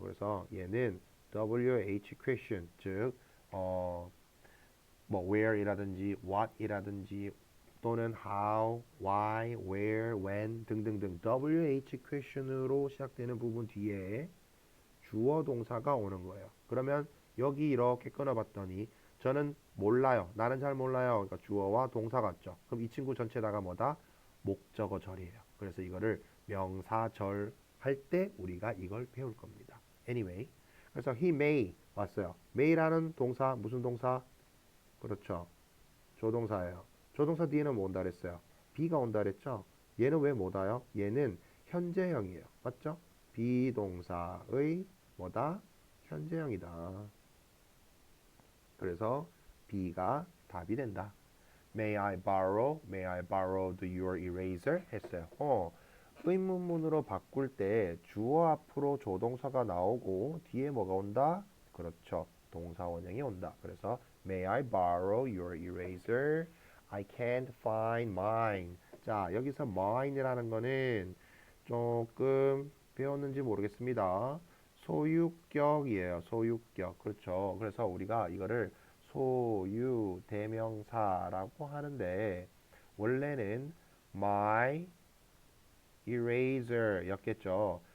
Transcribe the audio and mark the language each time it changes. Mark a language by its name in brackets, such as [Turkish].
[Korean] 그래서 얘는 WH question 즉 뭐 where이라든지 what이라든지 또는 how, why, where, when 등등등 WH question으로 시작되는 부분 뒤에 주어 동사가 오는 거예요. 그러면 여기 이렇게 끊어봤더니 저는 몰라요. 나는 잘 몰라요. 그러니까 주어와 동사 같죠. 그럼 이 친구 전체다가 뭐다? 목적어절이에요. 그래서 이거를 명사절 할 때 우리가 이걸 배울 겁니다. Anyway, 그래서 [English] he may [Korean] 왔어요. may라는 동사 무슨 동사? 그렇죠. 조동사예요. 조동사 뒤에는 뭐 온다 그랬어요? be가 온다 그랬죠? 얘는 왜 못 와요? 얘는 현재형이에요. 맞죠? 비동사의 뭐다? 현재형이다. 그래서 B가 답이 된다. [English] May I borrow your eraser? [Korean] 했어요. 의문문으로 바꿀 때 주어 앞으로 조동사가 나오고 뒤에 뭐가 온다? 그렇죠. 동사 원형이 온다. 그래서 [English] May I borrow your eraser? I can't find mine. [Korean] 자, 여기서 mine이라는 거는 조금 배웠는지 모르겠습니다. 소유격이에요. 소유격. 그렇죠. 그래서 우리가 이거를 소유 대명사라고 하는데 원래는 [English] my eraser [Korean] 였겠죠.